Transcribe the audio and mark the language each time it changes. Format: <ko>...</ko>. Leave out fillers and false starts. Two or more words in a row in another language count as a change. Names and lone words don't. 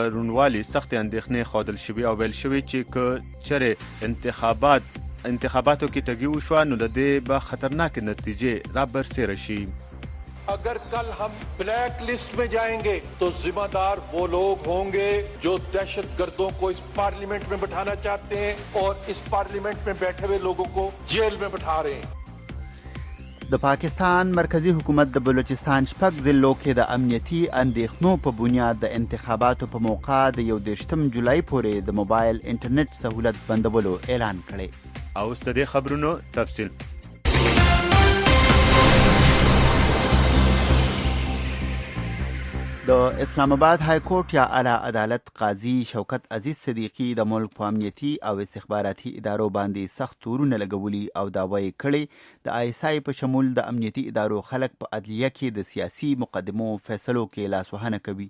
<ps>روڼوالي سخت اندېښنې ښودل شوي او ویل شوي چې که چېرې انتخاباتو کې ټګي وشوه نو د دې به خطرناک نتیجې را برسېره شي.</ps> <ur>اگر کل ہم</ur> <en>black list</en> <ur>میں جائیں گے تو ذمہ دار وہ لوگ ہوں گے جو دہشت گردوں کو اس پارلیمنٹ میں بٹھانا چاہتے ہیں اور اس پارلیمنٹ میں بیٹھے ہوئے لوگوں کو جیل میں بٹھا رہے ہیں.</ur> <ps>د پاکستان مرکزی حکومت د بلوچستان شپږ ضلعو کې د امنیتي اندېښنو په بنیاد د انتخاباتو په موقع د 21 جولای پورې د موبایل انټرنیټ سہولت بندولو اعلان کړی. او اوس د دې خبرونو تفصیل. د اسلام آباد های کورټ یا اعلی عدالت قاضي شوکت عزیز صدیقی د ملک په امنیتي او استخباراتي ادارو باندې سخت تورونه لګولي او دعوه یې کړې د ISI په شمول د امنیتي ادارو خلک په عدلیه کې د سیاسي مقدمو فیصلو کې لاسوهنه کوي.</ps>